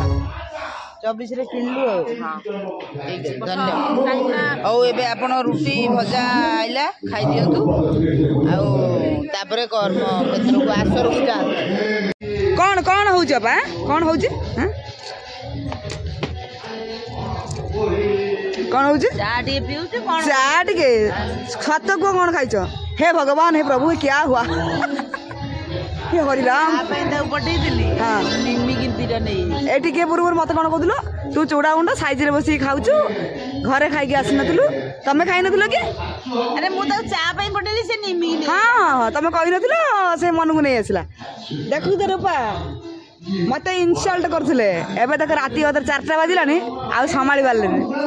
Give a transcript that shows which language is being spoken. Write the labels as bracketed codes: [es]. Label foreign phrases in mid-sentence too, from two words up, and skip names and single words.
[or] 24ରେ କିଣିଲୁ ଆଉ ଧନ୍ୟବାଦ ହଉ ଏବେ ଆପଣ ରୁଟି ଭଜା ଆଇଲା ଖାଇଦିଅନ୍ତୁ ଆଉ ତାପରେ କର୍ମ କ୍ଷେତ୍ରକୁ ଆସରକୁ ଯାଆନ୍ତୁ କ'ଣ ହଉଛି ବାପା କ'ଣ ହଉଛି କ'ଣ ହଉଛି ଚା ଟିକେ ପିଉଛୁ ଚା ଟିକେ ସତ କୁହ କ'ଣ ଖାଇଛ [hi] हे भगवान हे प्रभु क्या हुआ हे हरिराम [or] पठेଇଥିଲି ଏଠି କିଏ ପୂର୍ବରୁ ମତେ କ'ଣ କହୁଥିଲ ତୁ ଚୁଡ଼ା ଗୁଣ୍ଡ ସାଇଜରେ ବସିକି ଖାଉଛୁ ଘରେ ଖାଇକି ଆସିନଥିଲୁ ତମେ ଖାଇନଥିଲ କି ଆରେ ମୁଁ ତାକୁ ଚା ପାଇଁ ପଠେଇଲି ସେ ନିମିକି ହଁ ତମେ କହିନଥିଲ ସେ ମନକୁ ନେଇ ଆସିଲା ଦେଖୁଛ ରୂପା ମତେ ଇନସଲ୍ଟ କରୁଥିଲେ ଏବେ ତାକୁ ରାତି 4ଟା ବାଜିଲାଣି ଆଉ ସମ୍ଭାଳି ପାରିଲେନି